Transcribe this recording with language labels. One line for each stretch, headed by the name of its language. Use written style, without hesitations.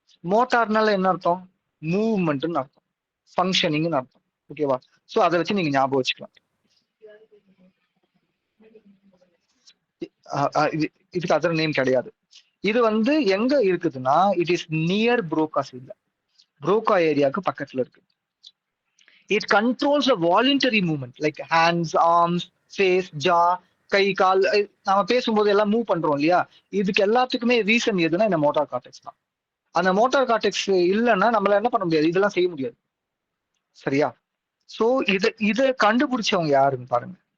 Tamil: மோட்டார்னால என்ன அர்த்தம்? மூவ்மெண்ட்னு அர்த்தம், ஃபங்க்ஷனிங்னு அர்த்தம். ஓகேவா? ஸோ அதை வச்சு நீங்க ஞாபகம் வச்சுக்கலாம். இதுக்கு அதர் நேம் கிடையாது. இது வந்து எங்க இருக்குதுன்னா,
English: It is near Broca's area.
Tamil: புரோகா ஏரியாவுக்கு பக்கத்துல இருக்கு.
English: it controls a voluntary movement like hands, arms, face, jaw,
Tamil: கை கால் நம்ம பேசும்போது எல்லாம் மூவ் பண்றோம் இல்லையா, இதுக்கு எல்லாத்துக்குமே ரீசன் எதுனா இந்த மோட்டார் கார்டெக்ஸ் தான். அந்த மோட்டார் கார்டெக்ஸ் இல்லைன்னா நம்மளால என்ன பண்ண முடியாது, இதெல்லாம் செய்ய முடியாது. சரியா? சோ இத கண்டுபிடிச்சவங்க யாருன்னு பாருங்க.